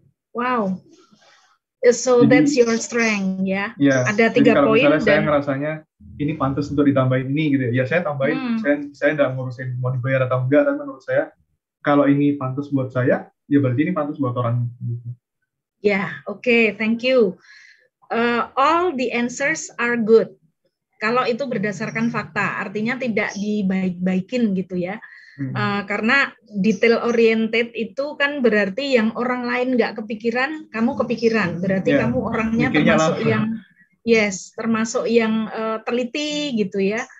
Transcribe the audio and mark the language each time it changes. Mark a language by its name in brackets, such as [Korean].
[English] Wow. So [Indonesian] jadi, [English] that's your strength ya. Yeah, [Indonesian] ada 3 poin. Kalau misalnya saya ngerasanya ini pantas untuk ditambahin ini gitu ya saya tambahin. Saya nggak ngurusin mau dibayar atau enggak, tapi menurut saya kalau ini pantas buat saya, ya berarti ini pantas buat orang. Ya, oke, [English] thank you. All the answers are good. [Indonesian] Kalau itu berdasarkan fakta, artinya tidak dibaik-baikin gitu ya. Karena detail oriented itu kan berarti yang orang lain nggak kepikiran, kamu kepikiran. Berarti kamu orangnya termasuk termasuk yang teliti gitu ya.